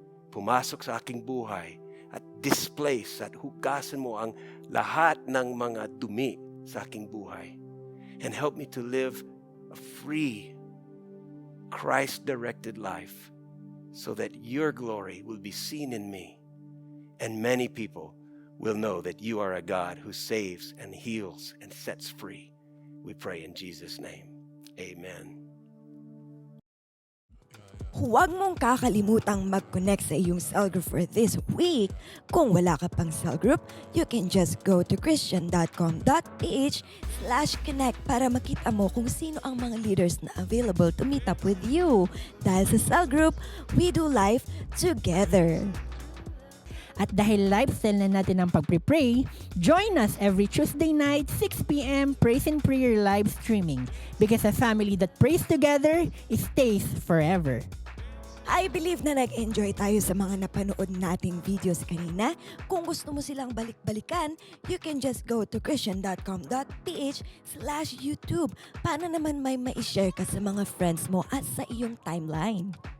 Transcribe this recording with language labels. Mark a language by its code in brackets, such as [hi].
[tl] Pumasok sa aking buhay at displace at hugasan mo ang lahat ng mga dumi sa aking buhay. [en] And help me to live a free, Christ-directed life so that your glory will be seen in me. And many people will know that you are a God who saves and heals and sets free. We pray in Jesus' name. Amen. [tl] Huwag mong kakalimutang mag-connect sa iyong cell group [en] for this week. [tl] Kung wala ka pang [en] cell group, you can just go to christian.com.ph/connect [tl] para makita mo kung sino ang mga leaders na [en] available to meet up with you. [tl] Dahil sa [en] cell group, we do life together. [tl] At dahil lifestyle na natin ang pagpre-pray, [en] join us every Tuesday night, [tl] 6 p.m. [en] Praise and Prayer live streaming. Because a family that prays together, stays forever. I believe [tl] na nag-enjoy tayo sa mga napanood nating videos kanina. Kung gusto mo silang balik-balikan, [en] you can just go to christian.com.ph/YouTube. [tl] Paano naman may ma-share ka sa mga friends mo at sa iyong timeline?